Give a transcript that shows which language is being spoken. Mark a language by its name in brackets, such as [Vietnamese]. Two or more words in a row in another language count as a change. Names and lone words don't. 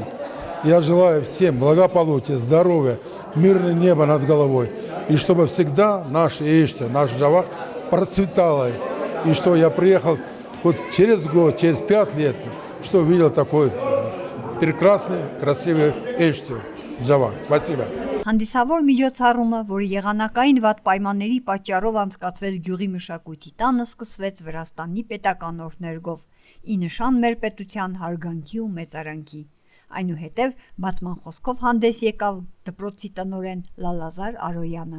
[Russian] Я желаю всем благополучия, здоровья, мирное небо над головой. И чтобы всегда наш Эшти, наш Джавах процветало. И что я приехал вот через год, через 5 лет, что увидел такой прекрасный, красивый Эшти, Джавах. Спасибо. [Armenian] Հանդիսավոր միջոցառումը, որը եղանակային վատ պայմանների պատճառով անցկացվեց գյուղի մշակույթի տանը, սկսվեց Վրաստանի պետական օրհներգով, ի նշան մեր պետության հարգանքի ու մեծարանքի։ Այնուհետև բացման խոսքով հանդես եկավ դպրոցի տնօրեն Լալազար Արոյանը։